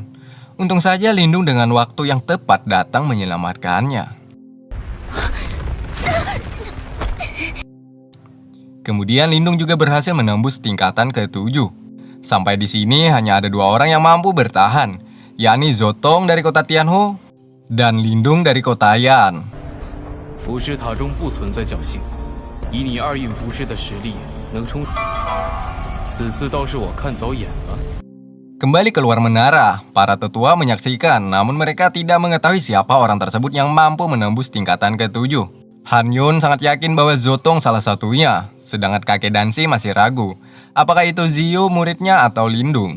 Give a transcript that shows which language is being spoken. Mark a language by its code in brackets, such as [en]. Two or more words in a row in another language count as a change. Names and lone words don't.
[id] Untung saja Lindung dengan waktu yang tepat datang menyelamatkannya. Kemudian Lindung juga berhasil menembus tingkatan ke-7. Sampai di sini hanya ada 2 orang yang mampu bertahan, yakni Zotong dari kota Tianhu dan Lindung dari kota Yan. [zh] 浮尸塔中不存在侥幸，以你2印符师的实力，能冲。此次倒是我看走眼了。 [id] Kembali keluar menara, para tetua menyaksikan, namun mereka tidak mengetahui siapa orang tersebut yang mampu menembus tingkatan ke-7. Han Yun sangat yakin bahwa Zotong salah satunya, sedangkan kakek Danshi masih ragu, apakah itu Zio muridnya atau Lindung.